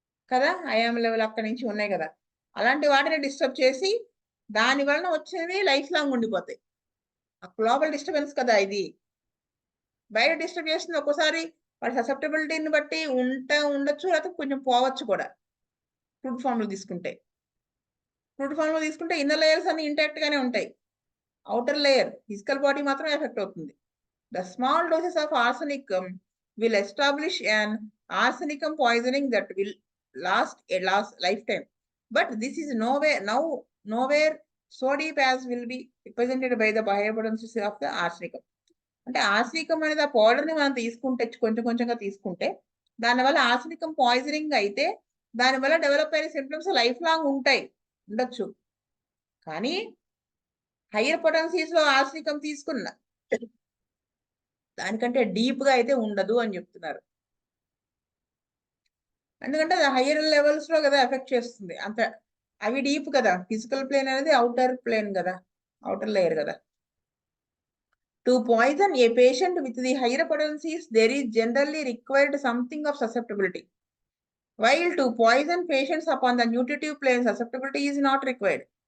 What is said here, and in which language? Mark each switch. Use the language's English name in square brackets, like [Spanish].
[Telugu] కదా! I'm level అక్కడి నుంచి ఉన్నాయి కదా! అలాంటి వాటిని డిస్టర్బ్ చేసి దాని వలన వచ్చేవి లైఫ్ లాంగ్ ఉండిపోతాయి. ఆ గ్లోబల్ డిస్టర్బెన్స్ కదా ఇది. బయట డిస్టర్బ్ చేస్తుంది ఒక్కోసారి వాడి ససెప్టబిలిటీని బట్టి ఉండొచ్చు లేకపోతే కొంచెం పోవచ్చు కూడా. క్రూడ్ ఫామ్ లో తీసుకుంటే ఇన్నర్ లేయర్స్ అన్ని ఇంటాక్ట్ గానే ఉంటాయి. [English] outer layer physical body [Telugu] మాత్రం ఎఫెక్ట్ అవుతుంది. [English] The small doses of arsenicum will establish an arsenicum poisoning that will last a lifetime. But this is nowhere so deep as will be represented by the bioabundances of the arsenicum. [Telugu] అంటే arsenicum అనేది ఆ powder ని మనం తీసుకుంటే కొంచెం కొంచెంగా తీసుకుంటే దానివల్ల ఆర్సనికం పాయిజనింగ్ అయితే దానివల్ల డెవలప్ అయిన సింప్టమ్స్ లైఫ్ లాంగ్ ఉండొచ్చు. కానీ హైయర్ పొటెన్సీస్ లో ఆర్సనికం తీసుకున్న దానికంటే డీప్ గా అయితే ఉండదు అని చెప్తున్నారు. ఎందుకంటే అది హైయర్ లెవెల్స్ లో కదా ఎఫెక్ట్ చేస్తుంది. అంత అవి డీప్ కదా, ఫిజికల్ ప్లేన్ అనేది అవుటర్ ప్లేన్ కదా, అవుటర్ లేయర్ కదా. [English] To poison a patient with the higher potencies, there is generally required something of susceptibility. While to poison patients upon the nutritive plane, susceptibility is not required.